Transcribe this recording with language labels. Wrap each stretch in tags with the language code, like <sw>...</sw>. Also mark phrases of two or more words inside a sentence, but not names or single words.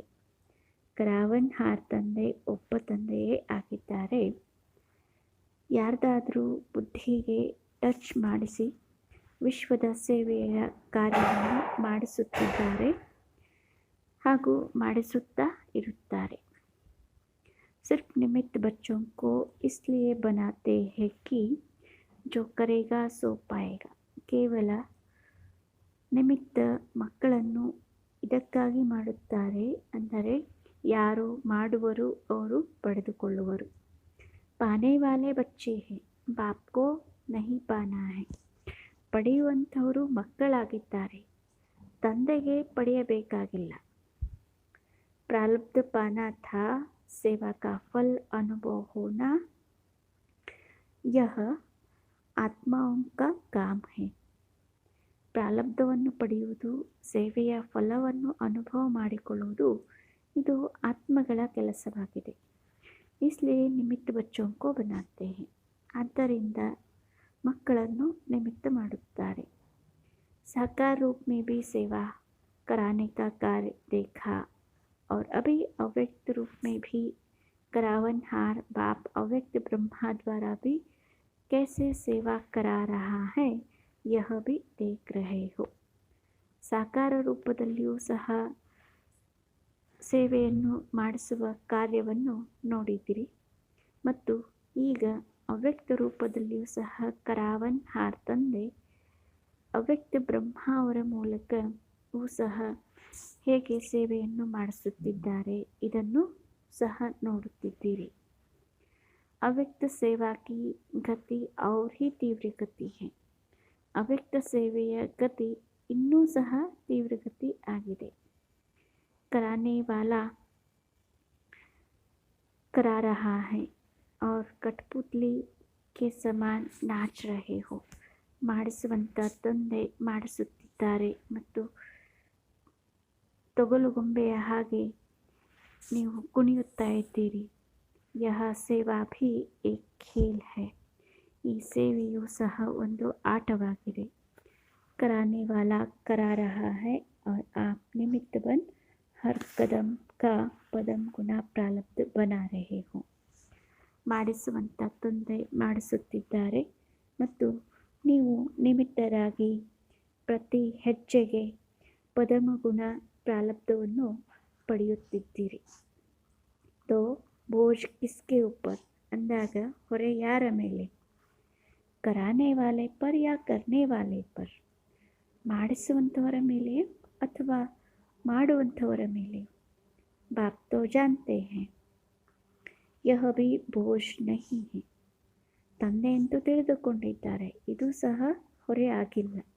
<kn>ಕರಾವನ್ ಹಾರ್ ತಂದೆ ಒಬ್ಬ ತಂದೆಯೇ ಆಗಿದ್ದಾರೆ. ಯಾರ್ದಾದರೂ ಬುದ್ಧಿಗೆ ಟಚ್ ಮಾಡಿಸಿ ವಿಶ್ವದ ಸೇವೆಯ ಕಾರ್ಯವನ್ನು ಮಾಡಿಸುತ್ತಿದ್ದಾರೆ ಹಾಗೂ ಮಾಡಿಸುತ್ತಾ ಇರುತ್ತಾರೆ.</kn> <hi>सिर्फ निमित्त बच्चों को इसलिए बनाते हैं कि जो करेगा सो पाएगा.</hi> <kn>ಕೇವಲ ನಿಮಿತ್ತ ಮಕ್ಕಳನ್ನು ಇದಕ್ಕಾಗಿ ಮಾಡುತ್ತಾರೆ, ಅಂದರೆ ಯಾರು ಮಾಡುವರು ಅವರು ಪಡೆದುಕೊಳ್ಳುವರು.</kn> <hi>पाने वाले बच्चे हैं, बापको नहीं पाना है.</hi> <kn>ಪಡೆಯುವಂಥವರು ಮಕ್ಕಳಾಗಿದ್ದಾರೆ, ತಂದೆಗೆ ಪಡೆಯಬೇಕಾಗಿಲ್ಲ.</kn> <hi>प्रारब्ध पाना था, सेवा का फल अनुभव होना, यह आत्माओं का काम है.</hi> <kn>ಪ್ರಾರಬ್ಧವನ್ನು ಪಡೆಯುವುದು, ಸೇವೆಯ ಫಲವನ್ನು ಅನುಭವ ಮಾಡಿಕೊಳ್ಳುವುದು, ಇದು ಆತ್ಮಗಳ ಕೆಲಸವಾಗಿದೆ.</kn> <hi>इसलिए निमित्त बच्चों को बनाते हैं.</hi> <kn>ಆದ್ದರಿಂದ ಮಕ್ಕಳನ್ನು ನಿಮಿತ್ತ ಮಾಡುತ್ತಾರೆ.</kn> <hi>साकार रूप में भी सेवा कराने का कार्य देखा और अभी अव्यक्त रूप में भी करावनहार बाप अव्यक्त ब्रह्मा द्वारा भी कैसे सेवा करा रहा है यह भी देख रहे हो.</hi> <kn>ಸಾಕಾರ ರೂಪದಲ್ಲಿಯೂ ಸಹ ಸೇವೆಯನ್ನು ಮಾಡಿಸುವ ಕಾರ್ಯವನ್ನು ನೋಡಿದಿರಿ ಮತ್ತು ಈಗ ಅವ್ಯಕ್ತ ರೂಪದಲ್ಲಿಯೂ ಸಹ ಕರಾವನ್ ಹಾರ್ ತಂದೆ ಅವ್ಯಕ್ತ ಬ್ರಹ್ಮ ಅವರ ಮೂಲಕವೂ ಸಹ ಹೇಗೆ ಸೇವೆಯನ್ನು ಮಾಡಿಸುತ್ತಿದ್ದಾರೆ ಇದನ್ನು ಸಹ ನೋಡುತ್ತಿದ್ದೀರಿ.</kn> <hi>अव्यक्त सेवा की गति और ही तीव्र गति है.</hi> <kn>ಅವ್ಯಕ್ತ ಸೇವೆಯ ಗತಿ ಇನ್ನೂ ಸಹ ತೀವ್ರಗತಿ ಆಗಿದೆ.</kn> <hi>कराने वाला करा रहा है और कठपुतली के समान नाच रहे हो.</hi> <kn>ಮಾಡಿಸುವಂಥ ತಂದೆ ಮಾಡಿಸುತ್ತಿದ್ದಾರೆ ಮತ್ತು ತೊಗಲುಗೊಂಬೆಯ ಹಾಗೆ ನೀವು ಕುಣಿಯುತ್ತಾ ಇದ್ದೀರಿ.</kn> <hi>यह सेवा भी एक खेल है.</hi> <kn>ಈ ಸೇವೆಯು ಸಹ ಒಂದು ಆಟವಾಗಿದೆ.</kn> <hi>कराने वाला करा रहा है और आप निमित्त बन हर कदम का पदम गुण प्रारब्ध बना रहे हो.</hi> <kn>ಮಾಡಿಸುವಂಥ ತಂದೆ ಮಾಡಿಸುತ್ತಿದ್ದಾರೆ ಮತ್ತು ನೀವು ನಿಮಿತ್ತರಾಗಿ ಪ್ರತಿ ಹೆಜ್ಜೆಗೆ ಪದಮಗುಣ ಪ್ರಾರಬ್ಧವನ್ನು ಪಡೆಯುತ್ತಿದ್ದೀರಿ.</kn> <hi>तो बोझ किसके ऊपर</hi> <kn>ಅಂದಾಗ ಹೊರೆ ಯಾರ ಮೇಲೆ?</kn> <hi>कराने वाले पर या करने वाले पर.</hi> <kn>ಮಾಡಿಸುವಂಥವರ ಮೇಲೆ ಅಥವಾ ಮಾಡುವಂಥವರ ಮೇಲೆ.</kn> <hi>बाप तो जानते हैं यह भी बोझ नहीं है.</hi> <kn>ತಂದೆ ಅಂತೂ ತಿಳಿದುಕೊಂಡಿದ್ದಾರೆ, ಇದು ಸಹ ಹೊರೆ ಆಗಿಲ್ಲ.</kn>